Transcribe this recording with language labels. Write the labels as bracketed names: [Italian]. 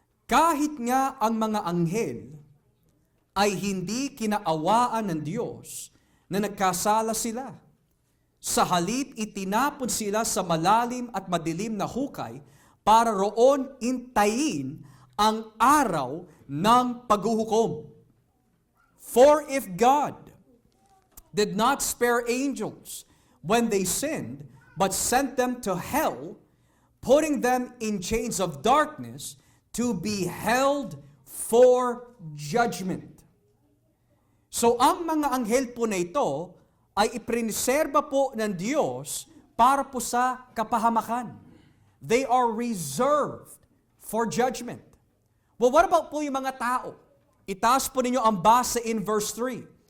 [Filipino] Kahit nga ang mga anghel ay hindi kinaawaan ng Diyos na nagkasala sila. Sa halip itinapon sila sa malalim at madilim na hukay para roon intayin ang araw ng paghuhukom. [English] For if God did not spare angels when they sinned, but sent them to hell, putting them in chains of darkness to be held for judgment. [Filipino] So ang mga anghel po na ito ay ipriniserba po ng Diyos para po sa kapahamakan. [English] They are reserved for judgment. Well, what about [Filipino] po yung mga tao? Itaas po ninyo ang basa in verse 3.